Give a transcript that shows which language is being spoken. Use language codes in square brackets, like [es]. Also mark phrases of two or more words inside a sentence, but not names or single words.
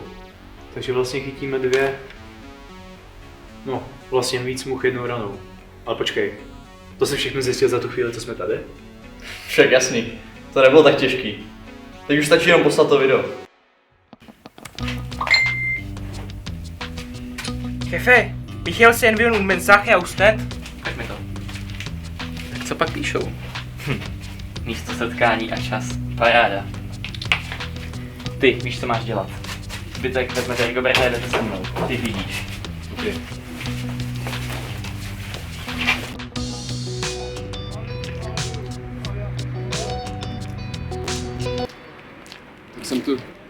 [cs] Takže vlastně chytíme dvě... No, vlastně víc much jednou ranou. Ale počkej, to se všechno zjistil za tu chvíli, co jsme tady? Však jasný. To nebylo tak těžký. Teď už stačí jenom poslat to video. [es] Jefe, [cs] viděl jsi jen [es] un mensaje a usted? [cs] Tak mi to. Tak co pak píšou? Místo setkání a čas. Paráda. Ty víš, co máš dělat. Zbytek vezmete Rigoberta a jdete se mnou. Ty vidíš. Okay. Tak jsem tu.